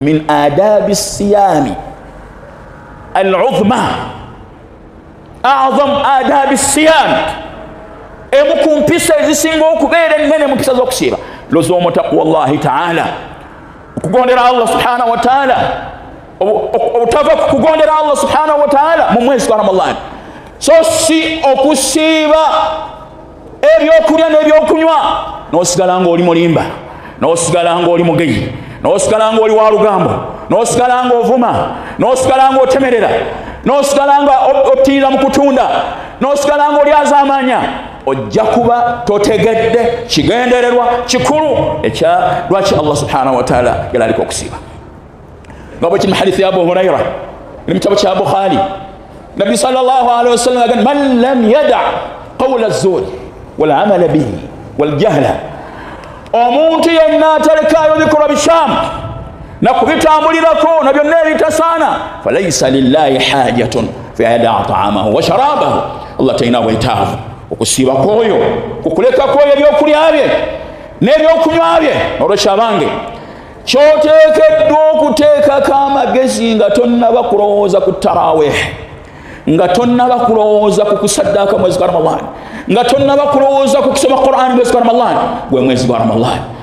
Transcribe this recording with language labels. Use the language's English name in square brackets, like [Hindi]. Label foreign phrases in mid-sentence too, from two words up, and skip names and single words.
[Arabic] من آداب الصيام العظمى أعظم آداب الصيام [Ganda] emukum pisa ezisinga okubeera ennene mu mpisa z'okusiiba [Arabic] لزوم تقوى الله تعالى [Ganda] okugondera [Arabic] الله سبحانه وتعالى [Ganda] obutava kugondera [Arabic] الله سبحانه وتعالى [Ganda] mu mwezi gwa Ramadhan so si okusiiba ebyokulya n'ebyokunywa n'osigala ng'oli mulimba n'osigala ng'oli mugeyi n'osigala ng'oli wa lugambo n'osigala ng'ovuma n'osigala ng'otemerera n'osigala ng'ottiira mu kutunda n'osigala ng'oli azaamanya ojja kuba totegedde kigendererwa kikulu ekya lwaki [Arabic] الله سبحانه و [Ganda] ta'ala yalaliko okusiiba nga bwe kiri mu hadithi ya Abu Hurayra eri mu kitabo kya Bukhari Nabi [Arabic] صلى الله عليه وسلم [Ganda] agamba man [Arabic] لم يدع قول الزور والعمل به والجهل [Ganda] omuntu yenna atalekayo bikolwa bishamu na kubitambulirako na byonna ebitasaana [Arabic] فليس لله حاجة في يدع طعامه وشرابه [Ganda] Allah talina bwetaavu okusiiba kwoyo kukuleka kwoyo ebyokulya bye n'ebyokunywa bye olwekyo abange kyoteekeddwa okuteekako amagezi nga tonnaba kulowooza ku tarawih nga tonnaba kulowooza ku kusaddaaka mwezi gwa Ramadhan nga tonnaba kulowooza ku kusoma Qur'an mwezi gwa Ramadhan gwe mwezi gwa Ramadhan